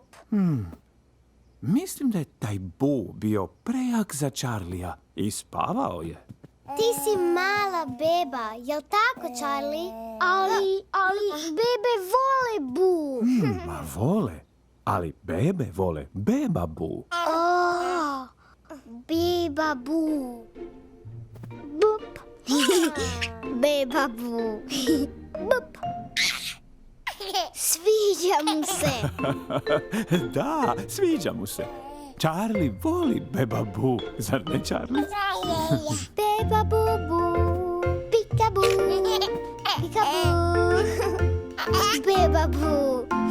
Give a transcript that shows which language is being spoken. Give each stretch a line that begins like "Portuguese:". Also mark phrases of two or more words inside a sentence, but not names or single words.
Croatian: Mislim da je taj bu bio prejak za Charlija i spavao je. Ti si mala beba, jel tako, Charlie? Ali bebe vole bu. Ma vole, ali bebe vole beba bu. Beba bu. Bup. Beba bu. Bup. Sviđa mu se. Da, sviđa mu se. Charlie voli beba bu, zar ne, Charlie? Beba bubu. Pikabu. Pikabu. Beba bu.